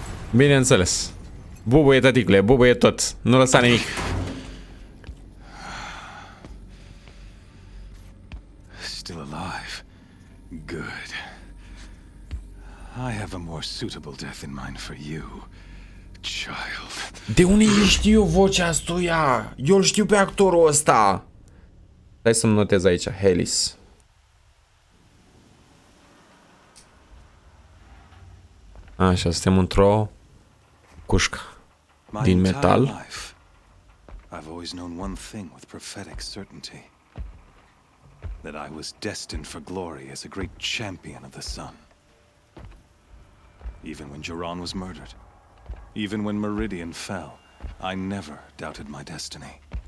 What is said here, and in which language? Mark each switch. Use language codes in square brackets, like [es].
[ro] Bineînțeles. Bubuie, tăticule, bubuie tot. Nu lăsa nimic. [en] Still alive. Good. I have a more suitable death in mind for you, child. [ro] De unde știu eu vocea astuia? Eu îl știu pe actorul ăsta. Hai să-mi notez aici. Helis. Așa, suntem într-o cușcă din metal. [en] I've always known one thing with prophetic certainty. That I was destined for glory as a great champion of the sun. Even when Jiran was murdered, even when Meridian fell, I never doubted my destiny.